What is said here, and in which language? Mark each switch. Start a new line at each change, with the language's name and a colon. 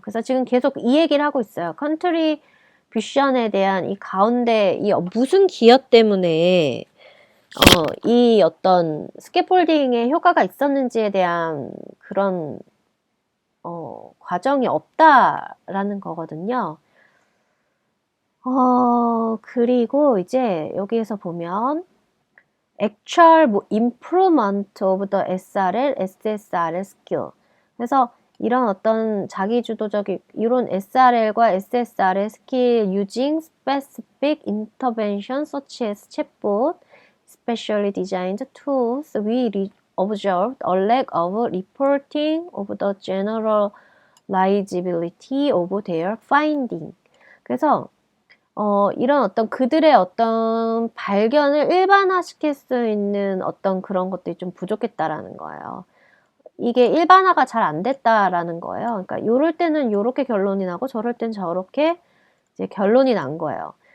Korean: 그래서 지금 계속 이 얘기를 하고 있어요. 컨트리뷰션에 대한 이 가운데 이 무슨 기여 때문에 이 어떤 스캐폴딩의 효과가 있었는지에 대한 그런 과정이 없다라는 거거든요. 그리고 이제 여기에서 보면
English: actual improvement of the SRL, SSRL skill.
Korean: 그래서 이런 어떤 자기주도적인 이런 SRL과 SSRL 스킬
English: using specific intervention such as chatbot, specially designed tools, we observed a lack of reporting of the generalizability of their finding.
Korean: 그래서 이런 어떤 그들의 어떤 발견을 일반화시킬 수 있는 어떤 그런 것들이 좀 부족했다라는 거예요. 이게 일반화가 잘 안 됐다라는 거예요. 그러니까 요럴 때는 요렇게 결론이 나고 저럴 땐 저렇게 이제 결론이 난 거예요.